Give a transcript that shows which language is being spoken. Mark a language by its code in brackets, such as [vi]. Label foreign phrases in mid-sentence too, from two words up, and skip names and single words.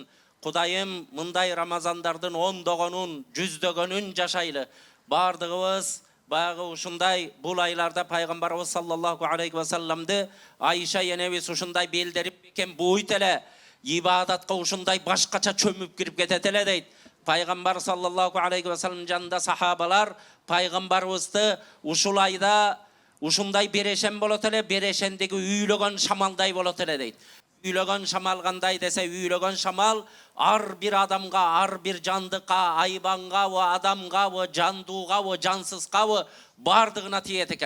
[ky] Кудайым мындай Рамазандардын ондогонун, жүздөгөнүн жашайлы. Бардыгыбыз баягы ушундай бул айларда пайгамбарыбыз [ar] صلى الله عليه وسلم [ky] Айша энебиз ушундай белдерип экен буйт эле, ибадатка ушундай башкача чөмүп кирип кетет эле дейт. Пайгамбар [ar] صلى الله عليه وسلم [ky] жанында сахабалар пайгамбарыбызды ушул айда ушундай берешен болот эле, берешендеги үйлөгөн шамалдай болот эле дейт. Үйлөгөн шамал кандай десе, үйлөгөн шамал ар бир адамга, ар бир жандыкка, айбанга, адамга, жандууга, жансызга бардыгына тиет экен.